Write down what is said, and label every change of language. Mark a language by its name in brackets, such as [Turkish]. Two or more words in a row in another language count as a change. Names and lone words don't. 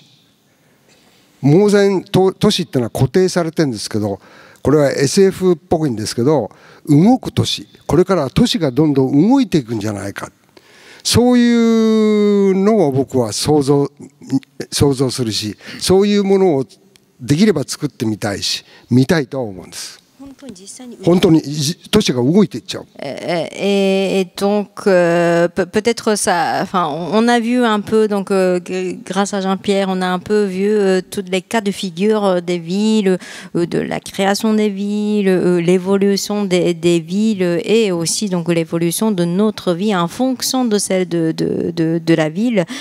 [Japanese] 猛然都市っていうのは固定されてるんですけど、これは SF っぽいんですけど、動く都市、これから都市がどんどん動いていくんじゃないか、そういうのを僕は想像するし、そういうものをできれば作ってみたいし、見たいとは思うんです。本当に都市が動いていっちゃう。 [French] Et donc peut-être ça. Enfin, on a vu un peu donc grâce à Jean-Pierre, on a un peu vu tous les cas de figure des villes, de la création des villes, l'évolution des villes et aussi donc l'évolution de notre vie en fonction de celle de la ville.